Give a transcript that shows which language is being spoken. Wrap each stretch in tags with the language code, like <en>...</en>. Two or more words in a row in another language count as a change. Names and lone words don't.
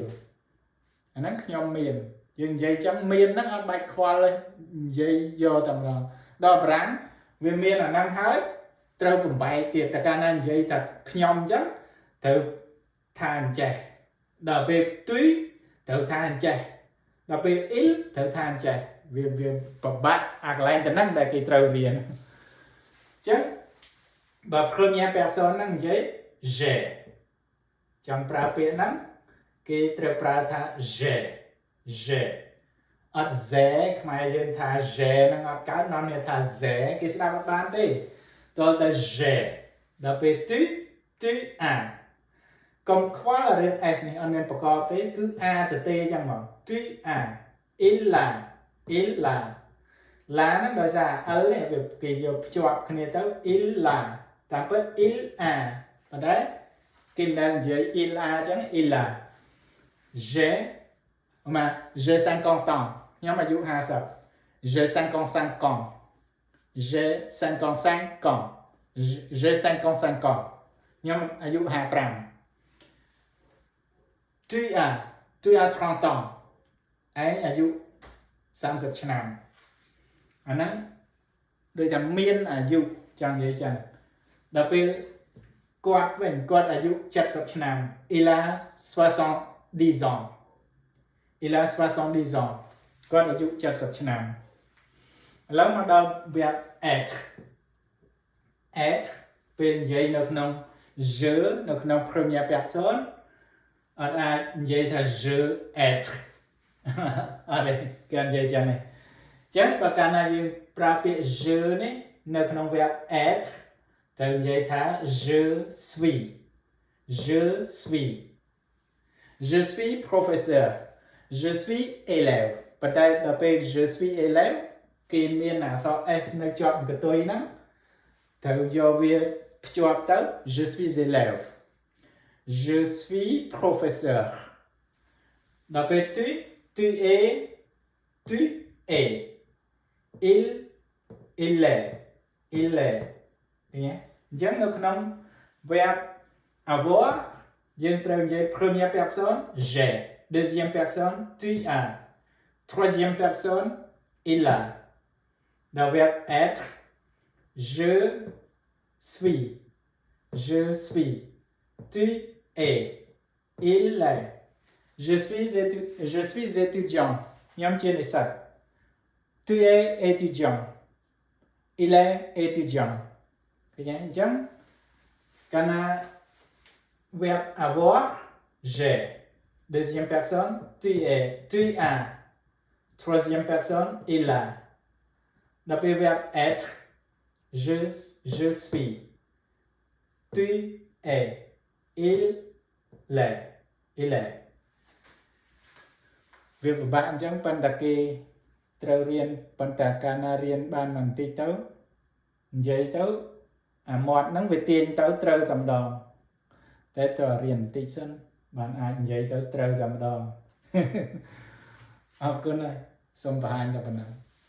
<km>អាហ្នឹងខ្ញុំមានយើងនិយាយចឹងមានហ្នឹងអត់បាច់ខ្វល់ទេនិយាយយកតែម្ដងដល់ប្រាំងវាមានអាហ្នឹងហើយត្រូវបំបែកទៀតតែកាលណា និយាយថាខ្ញុំចឹងត្រូវថាអញ្ចេះដល់ពេលទុយត្រូវថាអញ្ចេះដល់ពេល il ត្រូវថាអញ្ចេះវាប្របាក់ អាកន្លែងទៅហ្នឹងដែលគេត្រូវរៀនអញ្ចឹងបើ</km> <fr>première personne</fr> <km>ហ្នឹងនិយាយ je ចង់ប្រើពាក្យហ្នឹងគេត្រូវប្រើថា je អត់ ze ខ្មែរយើងថា je ហ្នឹងអត់កើតនាំគ្នាថា ze គេស្ដាប់អត់បានទេតើតែ je ដល់ពេល</km> <fr>tu a</fr> <km>កុំខ្វល់រឿង s នេះអត់មានប្រកបទេគឺ a ទៅទេចឹងមក</km> <fr>tu a il la</fr> <km>la ហ្នឹងដោយសារ l នេះគេយកភ្ជាប់គ្នាទៅ</km> <fr>il la</fr> <km>តាមពិត</km> <fr>il a</fr> <km>ប៉ុន្តែគេមិនដែលនិយាយ</km> <fr>il a</fr> <km>ចឹង</km> <fr>il la j'ai 50 ans</fr> <km>ខ្ញុំអាយុ50</km> <fr>j'ai 55 ans j'ai 55 ans j'ai 55 ans</fr> <km>ខ្ញុំអាយុ55</km> <fr>tu as 30 ans</fr> <km>ឯងអាយុ30ឆ្នាំអាហ្នឹងដូចថាមានអាយុចង់និយាយចឹងដល់ពេលគាត់វិញគាត់អាយុ70ឆ្នាំ</km> <fr>il a 70 ans il a 70 ans</fr> <km>គាត់អាយុ70ឆ្នាំឥឡូវមកដល់វគ្គ être ពេលនិយាយនៅក្នុង je នៅក្នុង</km> <fr>première personne</fr> <km>អត់អាចនិយាយថា</km> <fr>je être</fr> <km>អត់ទេគេនិយាយចឹងទេចឹងបើកាលណាយើងប្រើពាក្យ je នេះនៅក្នុងវគ្គ être ត្រូវនិយាយថា</km> <fr>je suis je suis professeur je suis élève</fr> <km>ប៉ុន្តែដល់ពេល je suis élève គេមានអក្សរ s នៅជាប់កន្ទុយហ្នឹងត្រូវយកវាភ្ជាប់ទៅ</km> <fr>je suis élève je suis professeur</fr> <km>ដល់ពេល</km> <fr>tu es il est</fr> <km>ឃើញទេអញ្ចឹងនៅក្នុង</km> <fr>verbe avoir</fr> <km>យើងត្រូវនិយាយ</km> <fr>première personne j'ai deuxième personne tu as troisième personne il a dans le verbe être je suis tu es il est je suis étudiant</fr> <km>ខ្ញុំជានិស្សិត</km> <fr>tu es étudiant il est étudiant</fr> <km>ឃើញទេអញ្ចឹងកាលណា</km> <fr>verbe avoir j'ai deuxième personne tu es tu as troisième personne il a</fr> <km>ដល់ពេល</km> <fr>verbe être je suis tu es il</fr> <km>est វាពិបាកអញ្ចឹងប៉ុន្តែគេត្រូវរៀនប៉ុន្តែកាលណារៀនបានបន្តិចទៅនិយាយទៅអាមាត់ហ្នឹងវាទាញទៅត្រូវតែម្ដងតែតើរៀនបន្តិចសិនបានអាចនិយាយទៅត្រូវតែម្ដងអរគុណហើយសូមបង្ហាញតែប៉ុណ្ណឹង</km>